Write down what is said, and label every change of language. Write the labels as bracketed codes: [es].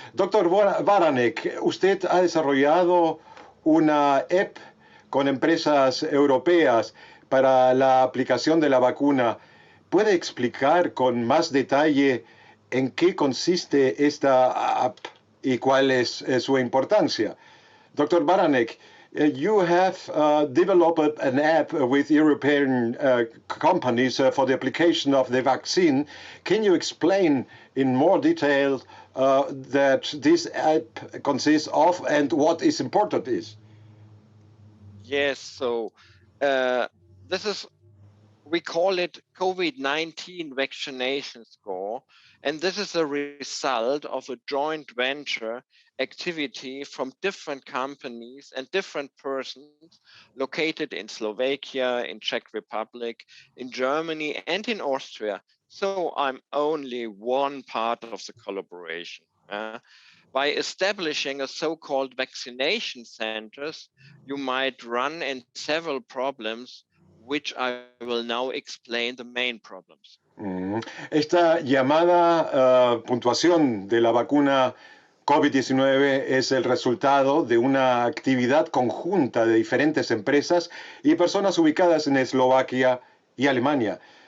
[es] Doctor Baranek, usted ha desarrollado una app con empresas europeas para la aplicación de la vacuna. ¿Puede explicar con más detalle en qué consiste esta app y cuál es su importancia. [en] Dr. Baranek, you have developed an app with European companies for the application of the vaccine. Can you explain in more detail that this app consists of and what is important is? Yes, so this is, we call it COVID-19 vaccination score, and this is a result of a joint venture activity from different companies and different persons located in Slovakia, in Czech Republic, in Germany, and in Austria. So I'm only one part of the collaboration. By establishing a so-called vaccination centers, you might run in several problems, which I will now explain the main problems. [es] Esta llamada puntuación de la vacuna COVID-19 es el resultado de una actividad conjunta de diferentes empresas y personas ubicadas en Eslovaquia y Alemania.